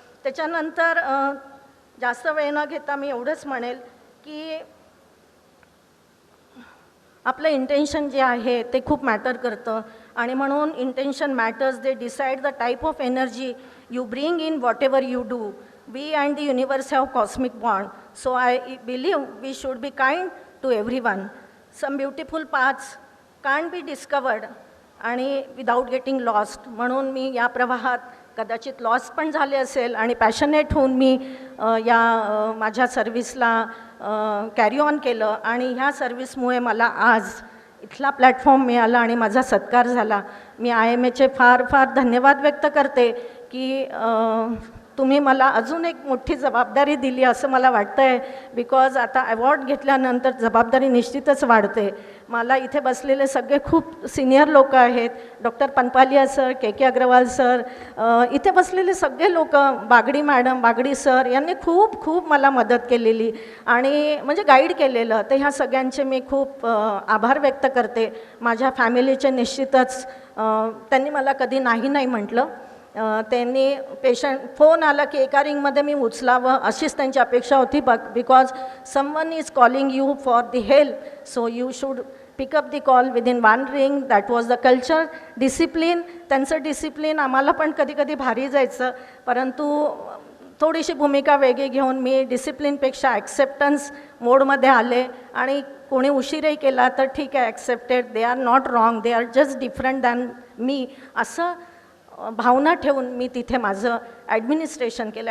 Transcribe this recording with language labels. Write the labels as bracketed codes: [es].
[mr] त्याच्यानंतर जास्त वेळ न घेता मी एवढंच म्हणेल की आपलं इंटेन्शन जे आहे ते खूप मॅटर करतं. आणि म्हणून [en] Intention matters. They decide the type of energy you bring in whatever you do. We and the universe have cosmic bond. So I believe we should be kind to everyone. Some beautiful paths can't be discovered [mr] आणि [en] Without getting lost. [mr] म्हणून मी या प्रवाहात कदाचित loss पण झाले असेल आणि passionate होऊन मी या माझ्या सर्व्हिसला कॅरी ऑन केलं. आणि ह्या सर्व्हिसमुळे मला आज इथला प्लॅटफॉर्म मिळाला आणि माझा सत्कार झाला. मी IMAचे फार फार धन्यवाद व्यक्त करते की तुम्ही मला अजून एक मोठी जबाबदारी दिली असं मला वाटतं आहे. बिकॉज आता अवॉर्ड घेतल्यानंतर जबाबदारी निश्चितच वाढते. मला इथे बसलेले सगळे खूप सिनियर लोक आहेत. Doctor Panpaliya sir, KK Agarwal sir, इथे बसलेले सगळे लोक, बागडी मॅडम, बागडी सर, यांनी खूप खूप मला मदत केलेली आणि म्हणजे गाईड केलेलं. तर ह्या सगळ्यांचे मी खूप आभार व्यक्त करते. माझ्या फॅमिलीचे निश्चितच, त्यांनी मला कधी नाही नाही म्हटलं. त्यांनी पेशंट फोन आला की एका रिंगमध्ये मी उचलावं अशीच त्यांची अपेक्षा होती. [en] Because someone is calling you for the help, so you should pick up the call within one ring. That was the culture. [mr] Discipline, त्यांचं डिसिप्लिन आम्हाला पण कधी कधी भारी जायचं, परंतु थोडीशी भूमिका वेगळी घेऊन मी डिसिप्लिनपेक्षा ॲक्सेप्टन्स मोडमध्ये आले. आणि कोणी उशीरही केला तर ठीक आहे, accepted, [en] they are not wrong, they are just different than me, [mr] असं भावना ठेवून मी तिथे माझं ॲडमिनिस्ट्रेशन केलं.